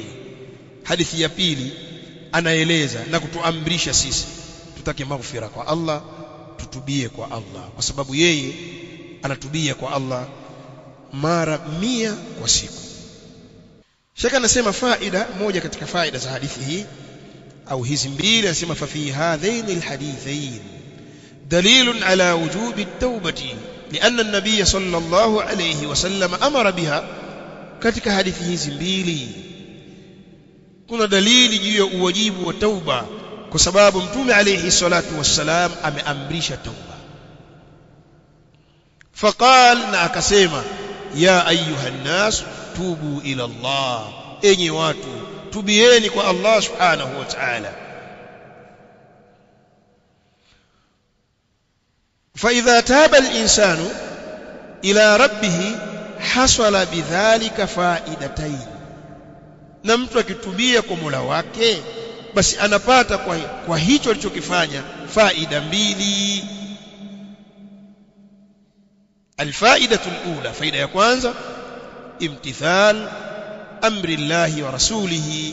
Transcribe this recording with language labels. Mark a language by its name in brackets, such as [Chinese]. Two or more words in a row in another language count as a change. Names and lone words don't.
[Swahili] Hadithi ya pili anaeleza na kutuamrisha sisi tutake maghfira kwa Allah, tutubie kwa Allah, kwa sababu yeye anatubia kwa Allah mara 100 kwa siku. Shaka anasema faida moja katika faida za hadithi hii au hizi mbili, anasema [Arabic] ففي هذين الحديثين دليل على وجوب التوبة لأن النبي صلى الله عليه وسلم أمر بها. [Swahili] katika hadithi hizi mbili kuna dalili juu ya uwajibu wa tauba, kwa sababu Mtume [Arabic] عليه الصلاة والسلام [Swahili] ameamrisha tauba. Faqal, na akasema, [Arabic] يا أيها الناس توبوا إلى الله, [Swahili] enyi watu tubieni kwa Allah [Arabic] سبحانه وتعالى. فإذا تاب الإنسان إلى ربه حصل بذلك فائدتين. [Swahili] na mtu akitubia kwa Mola wake basi anapata kwa hicho alichokifanya faida mbili. [Arabic] الفائدة الأولى, [Swahili] faida ya kwanza [Arabic] امتثال أمر الله ورسوله.